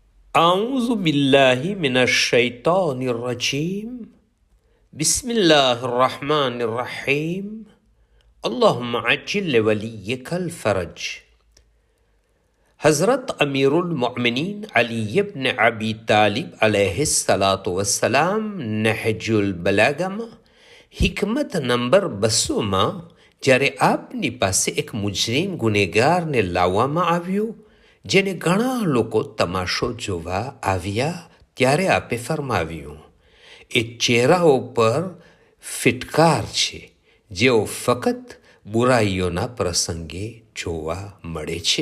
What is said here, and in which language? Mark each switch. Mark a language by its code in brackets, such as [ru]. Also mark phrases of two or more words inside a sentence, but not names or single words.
[ar] أعوذ بالله من الشيطان الرجيم بسم الله الرحمن الرحيم اللهم عجل لوليك الفرج. [gu] हज़रत अमीरुल मोमिनीन अली इब्न अबी तालिब अलैहिस्सलाम नहजुल बलागाમાં हिकमत નંબર 200માં જ્યારે આપની પાસે એક મુજરીમ ગુનેગારને લાવવામાં આવ્યો, જેને ઘણા લોકો તમાશો જોવા આવ્યા, ત્યારે આપે ફરમાવ્યું, એ ચહેરાઓ પર ફિટકાર છે, જેઓ ફક્ત બુરાઈઓના પ્રસંગે જોવા મળે છે.